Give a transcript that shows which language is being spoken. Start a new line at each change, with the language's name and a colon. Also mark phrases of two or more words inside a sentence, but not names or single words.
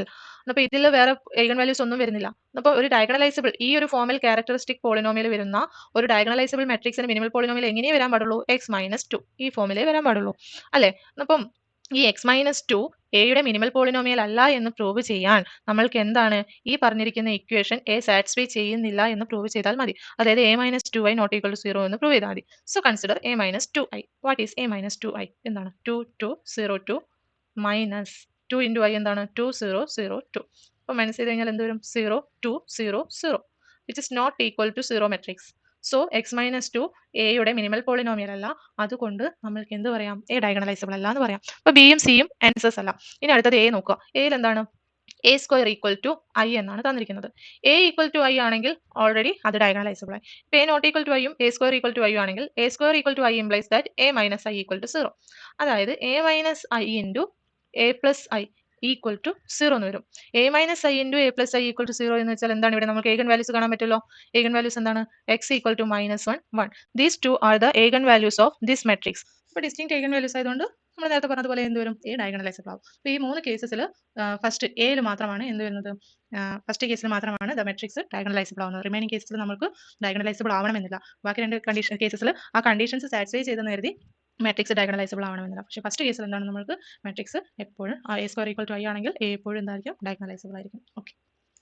Malayalam: അപ്പോൾ ഇതിൽ വേറെ
English: eigen values
Malayalam: ഒന്നും വരുന്നില്ല. അപ്പോൾ ഒരു ഡയഗണലൈസബിൾ ഈ ഒരു ഫോമിൽ
English: characteristic polynomial
Malayalam: വരുന്ന ഒരു
English: diagonalizable matrix minimal polynomial
Malayalam: എങ്ങനെയേ വരാൻ പാടുള്ളൂ? x-2 ഈ ഫോമിലേ വരാൻ പാടുള്ളൂ അല്ലേ. അപ്പം ഈ x-2 എയുടെ
English: minimal polynomial
Malayalam: അല്ല എന്ന് പ്രൂവ് ചെയ്യാൻ നമ്മൾക്ക് എന്താണ് ഈ പറഞ്ഞിരിക്കുന്ന
English: equation A satisfy
Malayalam: ചെയ്യുന്നില്ല എന്ന് പ്രൂവ് ചെയ്താൽ മതി. അതായത് a-2y ≠ 0 എന്ന് പ്രൂവ് ചെയ്താൽ മതി.
English: so consider
Malayalam: a-2i.
English: What is a-2i?
Malayalam: എന്താണ്?
English: 2 minus 2 into i
Malayalam: എന്താണ്? 2002. അപ്പോൾ മൈനസ് ചെയ്ത് കഴിഞ്ഞാൽ എന്ത് വരും?
English: 0 2 0 0 which is not equal to 0 matrix.
Malayalam: സോ x-2 എയുടെ
English: minimal polynomial
Malayalam: അല്ല. അതുകൊണ്ട് നമ്മൾക്ക് എന്ത് പറയാം? എ ഡയഗണലൈസബിൾ അല്ല എന്ന് പറയാം. അപ്പോൾ ബിയും സിയും ആൻസേഴ്സ് അല്ല. ഇനി അടുത്തത് എ നോക്കുക. എയിൽ എന്താണ്? a² = i എന്നാണ് തന്നിരിക്കുന്നത്. a = i ആണെങ്കിൽ ഓൾറെഡി അത് ഡയഗണലൈസബിൾ ആയി. ഇപ്പോൾ a ≠ i യും a² = i ആണെങ്കിൽ a² = i
English: implies that
Malayalam: a - i = 0. അതായത് a - i × a + i = 0 എന്ന് വരും. a - i × a + i = 0 എന്ന് വെച്ചാൽ എന്താണ്? ഇവിടെ നമുക്ക്
English: eigen values
Malayalam: കാണാൻ പറ്റുമല്ലോ.
English: eigen values
Malayalam: എന്താണ്? x = -1 1.
English: These two are the eigen values of this matrix.
Malayalam: അപ്പോൾ
English: distinct eigen values
Malayalam: ആയതുകൊണ്ട് നമ്മൾ നേരത്തെ പറഞ്ഞതുപോലെ എന്ത് വരും? എ ഡയഗണലൈസബിൾ ആവും. അപ്പോൾ ഈ 3
English: cases first
Malayalam: എയിൽ മാത്രമാണ് എന്ത് വരുന്നത്?
English: first case
Malayalam: മാത്രമാണ്
English: the matrix diagonalizable
Malayalam: ആവുന്നത്.
English: remaining case
Malayalam: നമുക്ക് ഡയഗണലൈസബിൾ ആവണമെന്നില്ല. ബാക്കി 2 കേസസിൽ ആ
English: conditions satisfy
Malayalam: ചെയ്തെന്ന് കരുതി
English: matrix diagonalizable
Malayalam: ആവണമെന്നില്ല. പക്ഷേ
English: first case
Malayalam: എന്താണ്? നമുക്ക് മെട്രിക്സ് എപ്പോഴും a² = i ആണെങ്കിൽ a എപ്പോഴും എന്തായിരിക്കും? ഡയഗണലൈസബിൾ ആയിരിക്കും. ഓക്കെ.